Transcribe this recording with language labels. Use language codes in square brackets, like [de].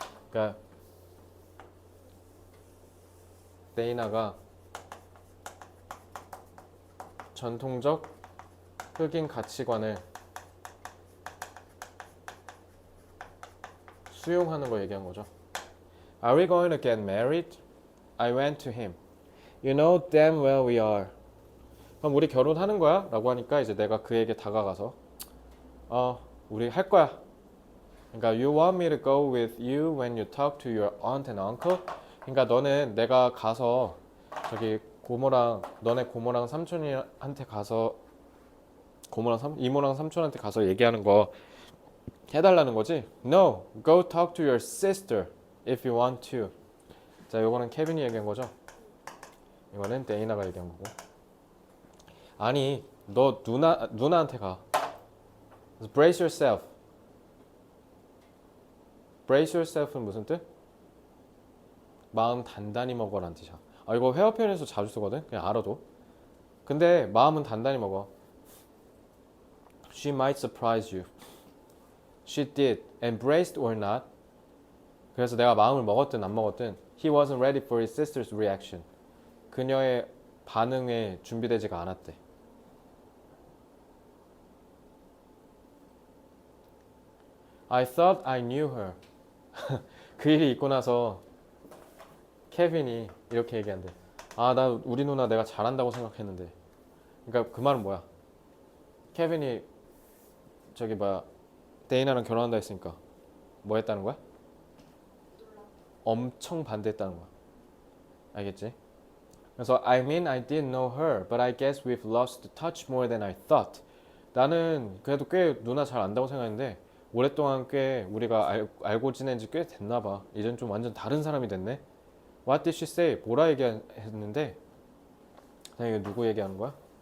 [ko] 그러니까 데이나가 전통적 흑인 가치관을 수용하는 거 얘기한 거죠. [en] Are we going to get married? I went to him. You know damn well we are. [ko] 그럼 우리 결혼하는 거야? 라고 하니까 이제 내가 그에게 다가가서 우리 할 거야. 그러니까 [en] you want me to go with you when you talk to your aunt and uncle? [ko] 그러니까 너는 내가 가서 저기 너네 고모랑 삼촌한테 가서 이모랑 삼촌한테 가서 얘기하는 거 해달라는 거지? [en] No, go talk to your sister. if you want to. [ko] 자, 요거는 케빈이 얘기한 거죠. 이거는 데이나가 얘기한 거고. 아니, 너 누나한테 가. [en] Brace yourself. Brace yourself [ko] 는 무슨 뜻? 마음 단단히 먹어라는 뜻이야. 아, 이거 회화 표현에서 자주 쓰거든. 그냥 알아도. 근데 마음은 단단히 먹어. [en] She might surprise you. She did. Embraced or not. [ko] 그래서 내가 마음을 먹었든 안 먹었든 [en] He wasn't ready for his sister's reaction. [ko] 그녀의 반응에 준비되지가 않았대. [en] I thought I knew her. [ko] 그 일이 있고 나서 케빈이 이렇게 얘기한대. 아, 나 우리 누나 내가 잘한다고 생각했는데. 그러니까 그 말은 뭐야? 케빈이 저기 뭐야 데이나랑 결혼한다 했으니까 뭐 했다는 거야? 엄청 반대했다는 거야. 알겠지? 그래서 [en] I mean I did know her, but I guess we've lost touch more than I thought. [ko] 나는 그래도 꽤 누나 잘 안다고 생각했는데 오랫동안 꽤 우리가 알고 지낸 지 꽤 됐나 봐. 이젠 좀 완전 다른 사람이 됐네. [en] What did she say? [ko] 뭐라 얘기했는데? 이거 누구 얘기하는 거야?